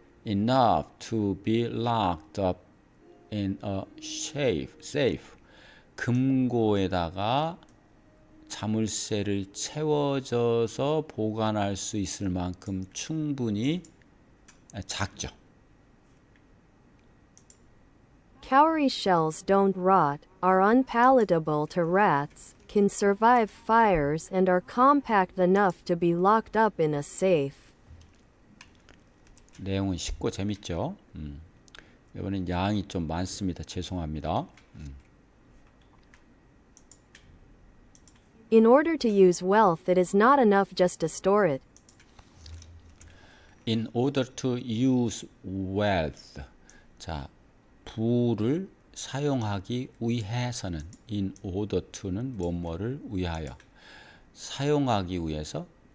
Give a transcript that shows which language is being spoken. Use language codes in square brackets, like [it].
[en] enough to be locked up in a safe. [ko] 금고에다가 자물쇠를 채워져서 보관할 수 있을 만큼 충분히 작죠. [en] Cowrie shells don't rot, are unpalatable to rats, can survive fires, and are compact enough to be locked up in a safe. [ko] 내용은 쉽고 재밌죠. 이번엔 양이 좀 많습니다. 죄송합니다. [en] In order to use wealth, it is not enough just to store it. In order to use wealth. [ko] 자, 부를 사용하기 위해서는 [en] in order to [ko] 는 뭐뭐를 위하여 사용하기 위해서